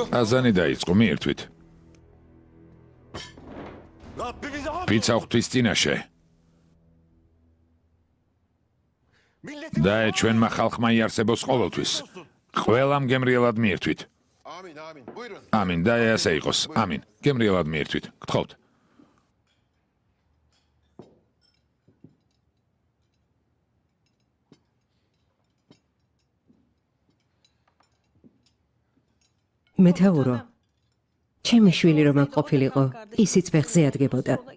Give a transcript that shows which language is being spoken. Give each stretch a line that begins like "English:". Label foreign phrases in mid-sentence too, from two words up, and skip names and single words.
Georgian: აზანი დაიწყო, მიირთვით.
Turkish: Rabbimize hamd.
Georgian: პიცა ღვთის წინაშე.
Turkish: Milletin
Georgian: და ჩვენმა ხალხმა იარსებოს ყოველთვის. ყველამ გემრიელად მიირთვით.
Turkish: Amin amin. Buyurun.
Georgian: ამინ და ასე იყოს. ამინ. გემრიელად მიირთვით. გთხოვთ. მეთაურო. ჩემი შვილი რომ აქ ყოფილიყო, ისიც ფეხზე ადგებოდა.